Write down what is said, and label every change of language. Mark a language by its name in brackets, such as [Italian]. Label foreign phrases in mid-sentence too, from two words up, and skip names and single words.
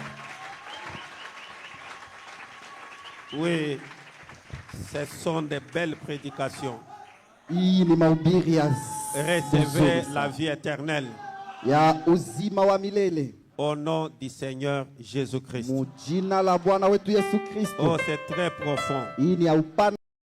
[French] Oui, ce sont de belles prédications. [Swahili] Hii ni mahubiri ya [French] Recevez [Swahili] nzuri [French] la vie éternelle [Swahili] ya uzima wa milele [French] au nom du Seigneur Jésus-Christ. [Swahili] mu jina la Bwana wetu Yesu Kristo. [French] Oh, c'est très profond. [Swahili] Hii ni ya upana